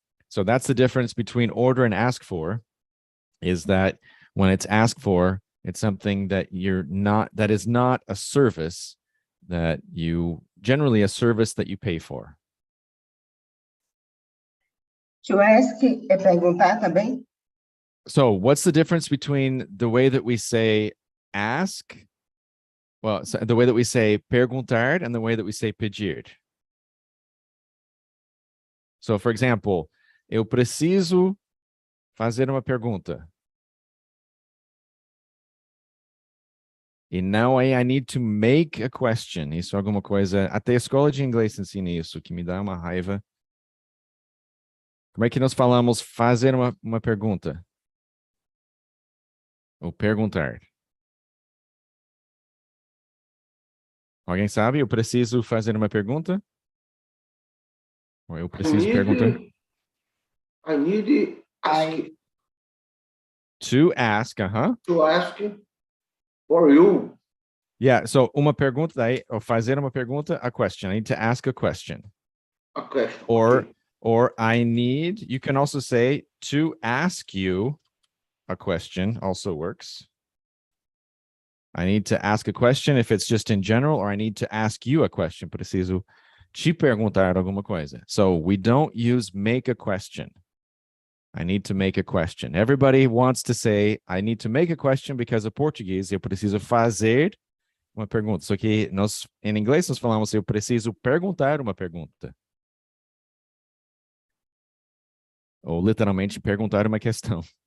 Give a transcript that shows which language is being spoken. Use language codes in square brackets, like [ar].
[en] So that's the difference between order and ask for, is that when it's asked for, it's something that that is not a service that generally a service that you pay for. [pt] To ask é perguntar também? [en] So what's the difference between the way that we say ask, the way that we say perguntar and the way that we say pedir? So, for example, [pt] eu preciso fazer uma pergunta. E não é [en] I need to make a question. [pt] Isso é alguma coisa... Até a escola de inglês ensina isso, que me dá uma raiva. Como é que nós falamos fazer uma pergunta? Ou perguntar? Alguém sabe? Eu preciso fazer uma pergunta? Ou eu preciso perguntar? [en] I need ask. To ask, To ask for you. Yeah, so [pt] uma pergunta daí, ou fazer uma pergunta, a question. [en] I need to ask a question. A question. Or I need, you can also say to ask you a question also works. I need to ask a question if it's just in general, or I need to ask you a question. [pt] Preciso te perguntar alguma coisa. [en] So we don't use make a question. I need to make a question. Everybody wants to say, I need to make a question because of Portuguese. [pt] Eu preciso fazer uma pergunta. Só que em inglês nós falamos, eu preciso perguntar uma pergunta. Ou literalmente perguntar uma questão.